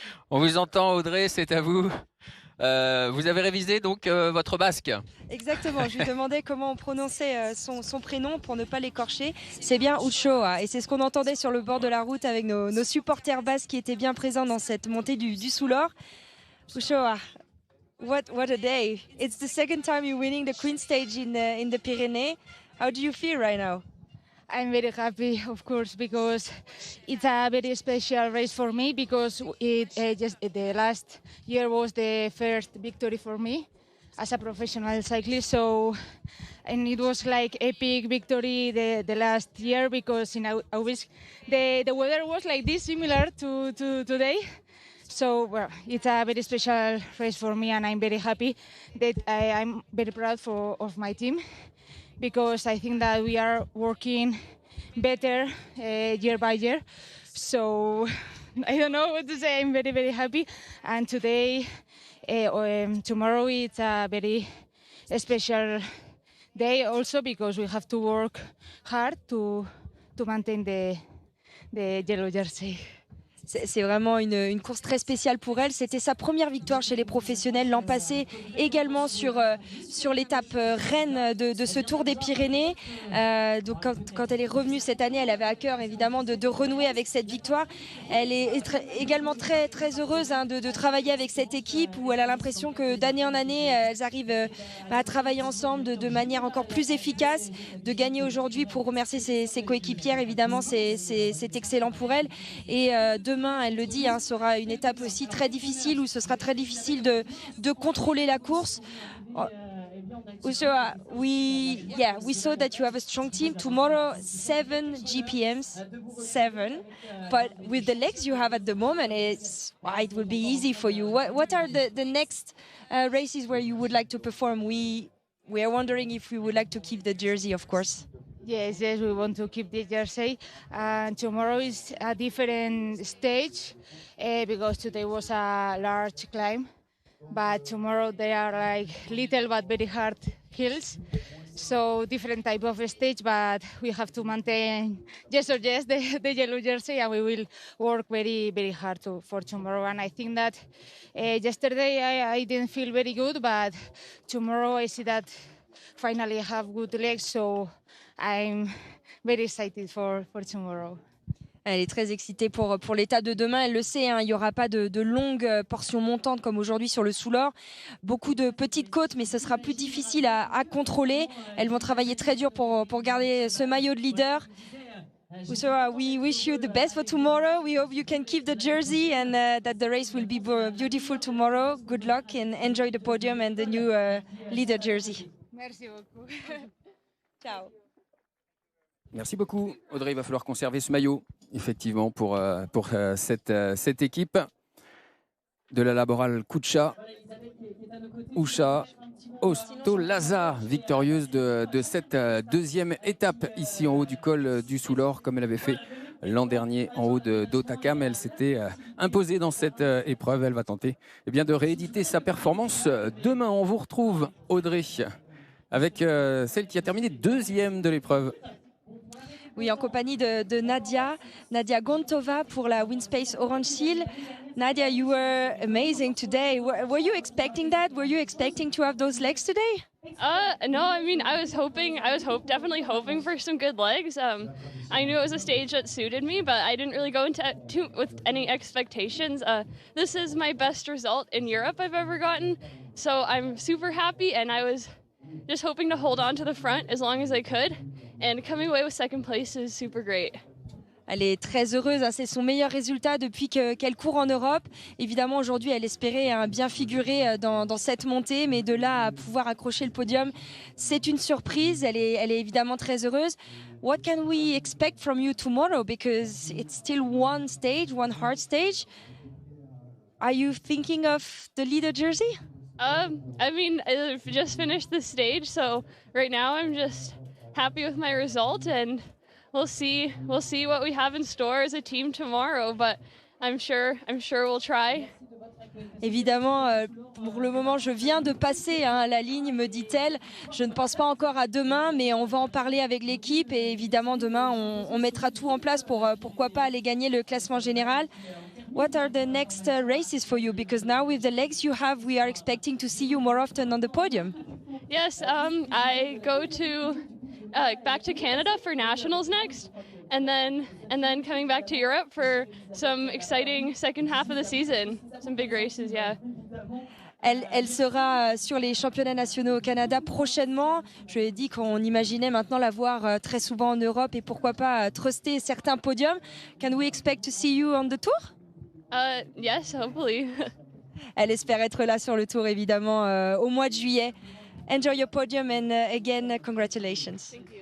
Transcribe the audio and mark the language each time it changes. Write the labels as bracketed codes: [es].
[fr] On vous entend, Audrey, c'est à vous. Vous avez révisé donc votre basque. Exactement, je lui demandais comment on prononçait son prénom pour ne pas l'écorcher. C'est bien Uchoa, et c'est ce qu'on entendait sur le bord de la route avec nos supporters basques qui étaient bien présents dans cette montée du Soulor. [en] Uchoa, what a day. It's the second time you're winning the Queen Stage in the Pyrenees. How do you feel right now? I'm very happy, of course, because it's a very special race for me, because just the last year was the first victory for me as a professional cyclist. So, and it was like epic victory the last year, because in August the weather was like this, similar to today. So well, it's a very special race for me, and I'm very happy that I'm very proud of my team, because I think that we are working better year by year. So I don't know what to say. I'm very, very happy. And today, tomorrow, it's a very special day also, because we have to work hard to maintain the yellow jersey. [fr] C'est vraiment une course très spéciale pour elle. C'était sa première victoire chez les professionnels l'an passé, également sur l'étape reine de ce Tour des Pyrénées. Donc quand elle est revenue cette année, elle avait à cœur évidemment de renouer avec cette victoire. Elle est également très, très heureuse de travailler avec cette équipe, où elle a l'impression que d'année en année, elles arrivent à travailler ensemble de manière encore plus efficace. De gagner aujourd'hui pour remercier ses coéquipières, évidemment, c'est excellent pour elle. Et demain, elle le dit, sera une étape aussi très difficile, où ce sera très difficile de contrôler la course. [en] Uchoa, we saw that you have a strong team. Tomorrow, 7 GPMs, 7. But with the legs you have at the moment, it will be easy for you. What are the next races where you would like to perform? We are wondering if we would like to keep the jersey, of course. Yes, we want to keep the jersey. And tomorrow is a different stage, because today was a large climb. But tomorrow they are like little but very hard hills. So different type of stage, but we have to maintain the yellow jersey, and we will work very, very hard for tomorrow. And I think that yesterday I didn't feel very good, but tomorrow I see that finally I have good legs, so I'm very excited for tomorrow. [fr] Elle est très excitée pour l'étape de demain. Elle le sait, hein, il n'y aura pas de longues portions montantes comme aujourd'hui sur le Soulor. Beaucoup de petites côtes, mais ce sera plus difficile à contrôler. Elles vont travailler très dur pour garder ce maillot de leader. [en] So we wish you the best for tomorrow. We hope you can keep the jersey and that the race will be beautiful tomorrow. Good luck and enjoy the podium and the new leader jersey. [fr] Merci beaucoup. [it] Ciao. [fr] Merci beaucoup, Audrey. Il va falloir conserver ce maillot, effectivement, pour cette équipe de la Laboral Kucha. Usha Ostolaza, victorieuse de cette deuxième étape ici en haut du col du Soulor, comme elle avait fait l'an dernier en haut d'Otakam. Elle s'était imposée dans cette épreuve. Elle va tenter de rééditer sa performance demain. On vous retrouve, Audrey, avec celle qui a terminé deuxième de l'épreuve. Oui, en compagnie de Nadia Gontova pour la WinSpace Orange Seal. [en] Nadia, you were amazing today. Were you expecting that? Were you expecting to have those legs today? No, I mean, I was definitely hoping for some good legs. I knew it was a stage that suited me, but I didn't really go into with any expectations. This is my best result in Europe I've ever gotten, so I'm super happy, and I was just hoping to hold on to the front as long as I could, and coming away with second place is super great. [fr] Elle est très heureuse, hein. C'est son meilleur résultat depuis qu'elle court en Europe. Évidemment, aujourd'hui, elle espérait bien figurer dans cette montée, mais de là à pouvoir accrocher le podium, c'est une surprise. Elle est évidemment très heureuse. [en] What can we expect from you tomorrow? Because it's still one stage, one hard stage. Are you thinking of the leader jersey? I mean, I've just finished the stage, so right now I'm just happy with my result, and we'll see what we have in store as a team tomorrow, but I'm sure we'll try. [fr] Évidemment, pour le moment, je viens de passer la ligne, me dit-elle. Je ne pense pas encore à demain, mais on va en parler avec l'équipe et évidemment, demain, on mettra tout en place pour pourquoi pas aller gagner le classement général. [en] What are the next races for you? Because now with the legs you have, we are expecting to see you more often on the podium. Yes, I go to back to Canada for nationals next, and then coming back to Europe for some exciting second half of the season, some big races, yeah. [fr] Elle sera sur les championnats nationaux au Canada prochainement. Je lui ai dit qu'on imaginait maintenant la voir très souvent en Europe et pourquoi pas truster certains podiums. [en] Can we expect to see you on the tour? Yes, hopefully. [fr] Elle espère être là sur le tour, évidemment, au mois de juillet. [en] Enjoy your podium and again, congratulations.